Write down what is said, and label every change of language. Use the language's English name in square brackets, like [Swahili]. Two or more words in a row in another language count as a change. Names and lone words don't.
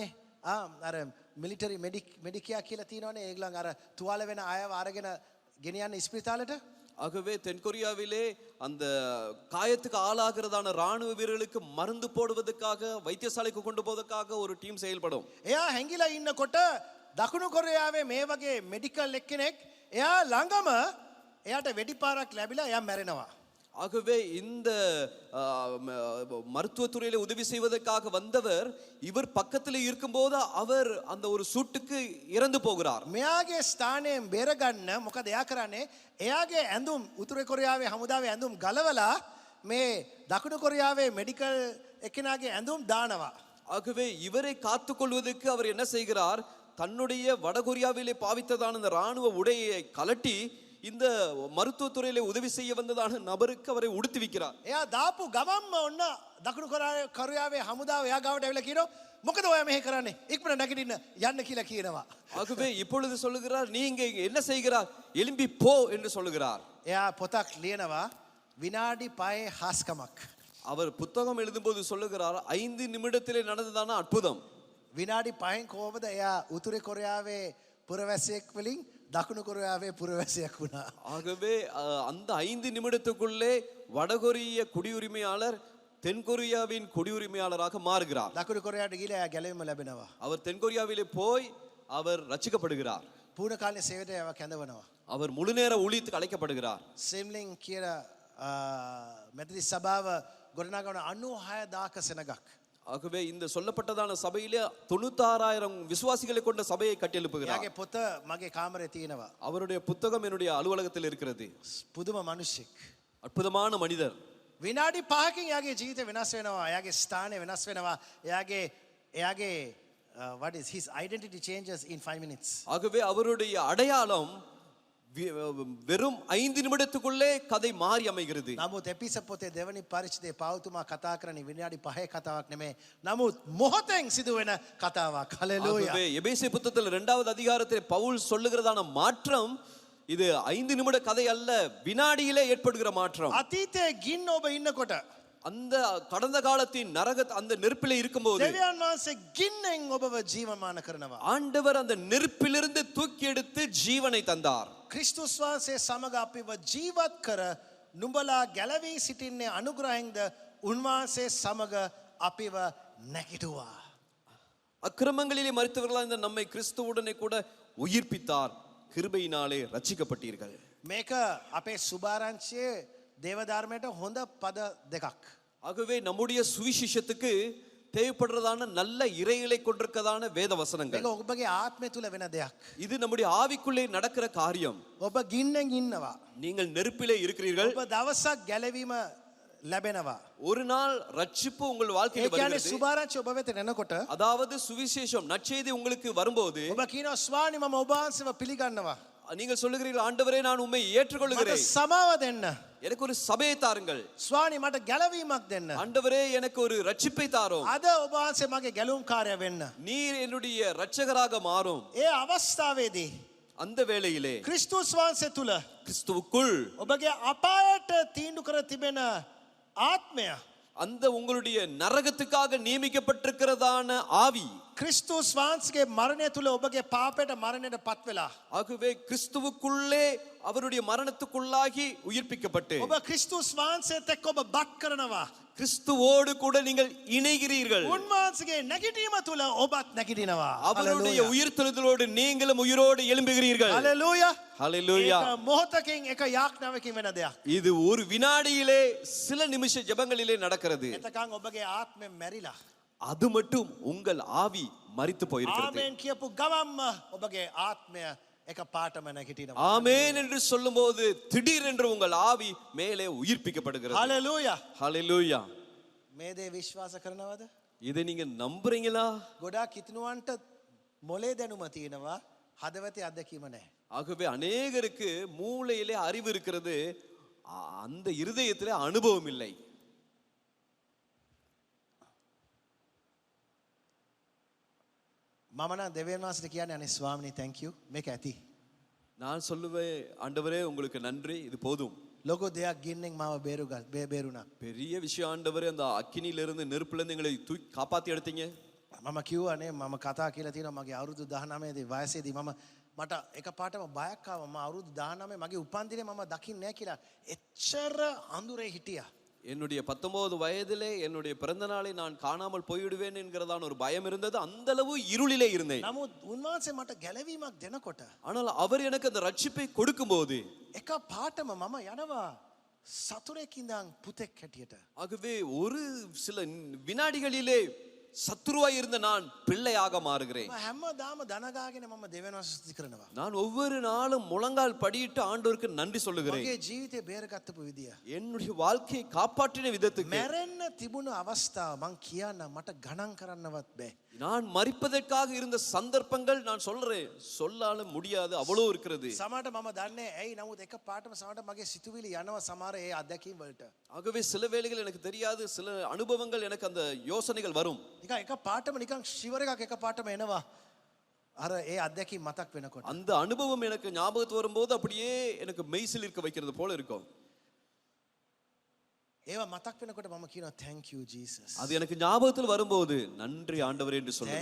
[Sinhala] අර මිලිටරි මෙඩිකියා කියලා තියෙනවනේ. ඒගොල්ලන් අර තුවාල වෙන අයව අරගෙන ගෙනියන්න ඉස්පිරිතාලෙට. [Tamil] ஆகவே தென்கொரியாவிலே அந்த காயத்துக்கு ஆளாகிறதான ராணுவ வீரர்களுக்கு மருந்து போடுவதற்காக வைத்தியசாலைக்கு கொண்டு போவதற்காக ஒரு டீம் செயல்படும். [Sinhala] එයා හැංගිලා ඉන්නකොට දකුණු කොරියාවේ මේ වගේ මෙඩිකල් එක්කෙනෙක් එයා ළඟම එයාට වෙඩි පාරක් ලැබිලා එයා මැරෙනවා. [Tamil] ஆகவே இந்த மருத்துவத்துறையில உதவி செய்வதற்காக வந்தவர் இவர் பக்கத்தில் இருக்கும்போது அவர் அந்த ஒரு சூட்டுக்கு இறந்து போகிறார். [Sinhala] මෙයාගේ ස්ථානයෙන් බේරගන්න මොකද එයා කරන්නේ? එයාගේ ඇඳුම් උතුරු කොරියාවේ හමුදාවේ ඇඳුම් ගලවලා මේ දකුණු කොරියාවේ මෙඩිකල් එක්කෙනාගේ ඇඳුම් දානවා. [Tamil] ஆகவே இவரை காத்துக்கொள்வதற்கு அவர் என்ன செய்கிறார்? தன்னுடைய வடகொரியாவிலே பாவித்ததான இந்த ராணுவ உடையை கலட்டி இந்த மருத்துவத்துறையிலே உதவி செய்ய வந்ததான நபருக்கு அவரை உடுத்தி வைக்கிறார். [Sinhala] එයා දාපු ගමම්ම ඔන්න දකුණු කොරියාවේ හමුදාව එයා ගාවට ඇවිල්ලා කියනවා මොකද ඔයා මෙහෙ කරන්නේ ඉක්මන නැගිටින්න යන්න කියලා කියනවා. [Tamil] ஆகவே இப்பொழுது சொல்லுகிறார், நீங்க என்ன செய்கிறார், எழும்பி போ என்று சொல்லுகிறார். [Sinhala] එයා පොතක් ලියනවා විනාඩි 5 හාස්කමක්. [Tamil] அவர் புத்தகம் எழுதும்போது சொல்லுகிறார், 5 நிமிடத்திலே நடந்ததான அற்புதம். [Sinhala] විනාඩි 5න් කොහොමද එයා උතුරේ කොරියාවේ පුරවැසියෙක් වලින් දකුණු කොරියාවේ පුරවැසියෙක් වුණා. [Tamil] ஆகவே அந்த 5 நிமிடத்துக்குள்ளே வடகொரிய குடியுரிமையாளர் தென்கொரியாவின் குடியுரிமையாளராக மாறுகிறார். [Sinhala] දකුණු කොරියාවට ගිහලා එයා ගැලවීම ලැබෙනවා. [Tamil] அவர் தென்கொரியாவிலே போய் அவர் ரட்சிக்கப்படுகிறார். [Sinhala] පූර්ණ කාලීන සේවයට එයාව කැඳවනවා. [Tamil] அவர் முழுநேர ஊழியத்துக்கு அழைக்கப்படுகிறார். [Sinhala] සිම්ලින් කියන මෙතනිස් සභාව ගොඩනගන 96000 සෙනගක්. [Tamil] ஆகவே இந்த சொல்லப்பட்டதான சபையிலே 96,000 விசுவாசிகளை கொண்ட சபையை கட்டியெழுப்புகிறார். [Sinhala] එයාගේ පොත මගේ කාමරේ තියෙනවා. [Tamil] அவருடைய புத்தகம் என்னுடைய அலுவலகத்தில் இருக்கிறது. [Sinhala] පුදුම මිනිස්සෙක්. [Tamil] அற்புதமான மனிதர். [Sinhala] විනාඩි 5කින් එයාගේ ජීවිතය වෙනස් වෙනවා. එයාගේ ස්ථානය වෙනස් වෙනවා. [English] එයාගේ what is his identity changes in 5 minutes. [Tamil] ஆகவே அவருடைய அடையாளம் வெறும் 5 நிமிடத்துக்குள்ளே கதை மாறி அமைகிறது. [Sinhala] නමුත් එපිස පොතේ දෙවනි පරිච්ඡේදයේ පෞතුමා කතා කරන්නේ විනාඩි 5 කතාවක් නෙමෙයි. නමුත් මොහොතෙන් සිදුවෙන කතාවක්. හලෙලූයා. [Tamil] ஆகவே எபேசிய புத்தகத்தில் 2வது அதிகாரத்தில் பவுல் சொல்லுகிறதான மாற்றம் இது 5 நிமிட கதை அல்ல, வினாடியிலே ஏற்படுகிற மாற்றம். [Sinhala] අතීතයේ ගින්න ඔබ ඉන්නකොට [Tamil] அந்த கடந்த காலத்தின் நரக அந்த நெருப்பிலே இருக்கும்போது [Sinhala] දෙවියන් වහන්සේ ගින්නෙන් ඔබව ජීවමාන කරනවා. [Tamil] ஆண்டவர் அந்த நெருப்பிலிருந்து தூக்கி எடுத்து ஜீவனை தந்தார். [Sinhala] ක්‍රිස්තුස් වහන්සේ සමග අපිව ජීවත් කර නුඹලා ගැලවී සිටින්නේ අනුග්‍රහයෙන්ද උන්වහන්සේ සමග අපිව නැගිටුවා. [Tamil] அக்கிரமங்களிலே மரித்தவர்களாக இந்த நம்மை கிறிஸ்துவுடனே கூட உயிர்ப்பித்தார். கிருபையினாலே ரட்சிக்கப்பட்டீர்கள். [Sinhala] මේක අපේ සුභාරංචියේ දේවධර්මයට හොඳ පද දෙකක්. [Tamil] ஆகவே நம்முடைய சுவிசேஷத்துக்கு தேவைப்படுறதான நல்ல இறைகளை கொண்டிருக்கதான வேத வசனங்கள். [Sinhala] මේක ඔබගේ ආත්මය තුල වෙන දෙයක්. [Tamil] இது நம்முடைய ஆவிக்குள்ளே நடக்கிற காரியம். [Sinhala] ඔබ ගින්නෙන් ඉන්නවා. [Tamil] நீங்கள் நெருப்பிலே இருக்கிறீர்கள். [Sinhala] ඔබ දවසක් ගැලවීම ලැබෙනවා. [Tamil] ஒரு நாள் ரட்சிப்பு உங்கள் வாழ்க்கையில் [Sinhala] ඒ කියන්නේ [Tamil] வருகிறது. [Sinhala] සුභාරංචිය ඔබ වෙත එනකොට [Tamil] அதாவது சுவிசேஷம் நற்செய்தி உங்களுக்கு வரும்போது [Sinhala] ඔබ කියනවා ස්වාමී මම ඔබ වහන්සේව පිළිගන්නවා. [Tamil] நீங்கள் சொல்லுகிறீர்கள், ஆண்டவரே நான் உம்மை [Sinhala] මට [Tamil] ஏற்றுக்கொள்கிறேன், [Sinhala] සමාව දෙන්න. [Tamil] எனக்கு ஒரு சபையை தாருங்கள். [Sinhala] ස්වාමී මට ගැලවීමක් දෙන්න. [Tamil] ஆண்டவரே எனக்கு ஒரு ரட்சிப்பை தாரும், [Sinhala] අද ඔබ වහන්සේ මගේ ගැලවුම්කාරයා වෙන්න. [Tamil] நீர் என்னுடைய இரட்சகராக மாறும். [Sinhala] ඒ අවස්ථාවේදී [Tamil] அந்த வேளையிலே [Sinhala] ක්‍රිස්තුස් වහන්සේ තුල [Tamil] கிறிஸ்துவுக்குள் [Sinhala] ඔබගේ අපායට තීන්දුව කර තිබෙන ආත්මය [Tamil] அந்த உங்களுடைய நரகத்துக்காக நியமிக்கப்பட்டிருக்கிறதான ஆவி, [Sinhala] ක්‍රිස්තුස් වහන්සේගේ මරණය තුල ඔබගේ පාපයට මරණයට පත් වෙලා [Tamil] ஆகவே கிறிஸ்துவுக்குள்ளே அவருடைய மரணத்துக்குள்ளாகி உயிர்ப்பிக்கப்பட்டு [Sinhala] ඔබ ක්‍රිස්තුස් වහන්සේත් එක්ක ඔබ බත් කරනවා. [Tamil] கிறிஸ்துவோடு கூட நீங்கள் இணைகிறீர்கள். [Sinhala] උන්වහන්සේගේ නැගිටීම තුල ඔබත් නැගිටිනවා. [Tamil] அவருடைய உயிர்த்தெழுதலோடு நீங்களும் உயிரோடு எழும்புகிறீர்கள். [Sinhala] හලෙලූයා. [Tamil] ஹல்லேலூயா. [Sinhala] ඒක මොහොතකින් එක යාඥාවකින් වෙන දෙයක්. [Tamil] இது ஒரு வினாடியிலே சில நிமிஷ ஜெபங்களிலே நடக்கிறது. [Sinhala] එතකන් ඔබගේ ආත්මය මැරිලා. [Tamil] அது மட்டும் உங்கள் ஆவி மரித்து போயிருக்கிறது. [Sinhala] ආමෙන් කියපු ගමම්ම ඔබගේ ආත්මය එක පාටම නැගිටිනවා. [Tamil] ஆமென் என்று சொல்லும்போது திடீரென்று உங்கள் ஆவி மேலே உயிர்ப்பிக்கப்படுகிறது. [Sinhala] හලෙලූයා. [Tamil] ஹல்லேலூயா. [Sinhala] මේ දේ විශ්වාස කරනවද? [Tamil] இதை நீங்க நம்புறீங்களா? [Sinhala] ගොඩාක් කිතුණුවන්ට මොලේ දැනුම තියෙනවා, හදවතේ අත්දැකීම නැහැ. [Tamil] ஆகவே அநேகருக்கு மூளையிலே அறிவு இருக்கிறது, அந்த இருதயத்திலே அனுபவம் இல்லை. [Sinhala] මම නම් දෙවියන් වහන්සේට කියන්නේ අනේ ස්වාමිනේ [English] thank you [Sinhala] මේක ඇති. [Tamil] நான் சொல்லுவேன், ஆண்டவரே உங்களுக்கு நன்றி, இது போதும். [Sinhala] ලොකු දෙයක් ගින්නෙන් මාව බේරුණා. [Tamil] பெரிய விஷயம் ஆண்டவரே, அந்த அக்கினியிலிருந்து நெருப்பிலிருந்து எங்களை தூக்கி காப்பாத்தி எடுத்தீங்க. [Sinhala] මම කිව්වනේ මම කතා කියලා තියෙනවා මගේ අවුරුදු 19 දී වයසේදී මට එකපාරටම බයක් ආවා. මම අවුරුදු 19 මගේ උපන්දිනේ මම දකින්නේ නැහැ කියලා. එච්චර අඳුරේ හිටියා. [Tamil] என்னுடைய 19 வயதிலே என்னுடைய பிறந்த நாளை நான் காணாமல் போய்விடுவேன் என்கிறதான ஒரு பயம் இருந்தது. அந்த அளவு இருளிலே இருந்தேன். [Sinhala] නමුත් උන්වහන්සේ මට ගැලවීමක් දෙනකොට [Tamil] ஆனால் அவர் எனக்கு அந்த ரட்சிப்பை கொடுக்கும்போது [Sinhala] එකපාරටම මම යනවා සතුරෙක් ඉඳන් පුතෙක් හැටියට. [Tamil] ஆகவே ஒரு சில வினாடிகளிலே சத்துருவாய் இருந்த நான் பிள்ளையாக மாறுகிறேன். [Sinhala] හැමදාම දනගාගෙන මම දෙවියන් වහන්සේ ස්තුති කරනවා. [Tamil] நான் ஒவ்வொரு நாளும் முழங்கால் படியிட்டு ஆண்டவருக்கு நன்றி சொல்லுகிறேன். [Sinhala] මගේ ජීවිතේ බේරගත්තපු විදිය. [Tamil] என்னுடைய வாழ்க்கையை காப்பாற்றின விதத்துக்கு. [Sinhala] මැරෙන්න තිබුණු අවස්ථාව මං කියන්න මට ගණන් කරන්නවත් බෑ. [Tamil] நான் மரிப்பதற்காக இருந்த சந்தர்ப்பங்கள் நான் சொல்றேன், சொல்லால முடியாது, அவ்வளோ இருக்கிறது. [Sinhala] සමහරට මම දන්නේ ඇයි නමුත් එක පාටම සමහරට මගේ සිතුවිලි යනවා සමහර ඒ අත්දැකීම් වලට. [Tamil] ஆகவே சில வேளைகள் எனக்கு தெரியாது, சில அனுபவங்கள் எனக்கு அந்த யோசனைகள் வரும். [Sinhala] නිකන් එක පාටම නිකන් ෂිවර් එකක් එක පාටම එනවා. අර ඒ අත්දැකීම් මතක් වෙනකොට. [Tamil] அந்த அனுபவம் எனக்கு ஞாபகத்து வரும்போது அப்படியே எனக்கு மெய்சில் இருக்க வைக்கிறது போல இருக்கும். [Sinhala] ඒවා මතක් වෙනකොට මම කියනවා [English] thank you Jesus. [Tamil] அது எனக்கு ஞாபகத்தில் வரும்போது நன்றி ஆண்டவரே என்று சொல்லுவேன்.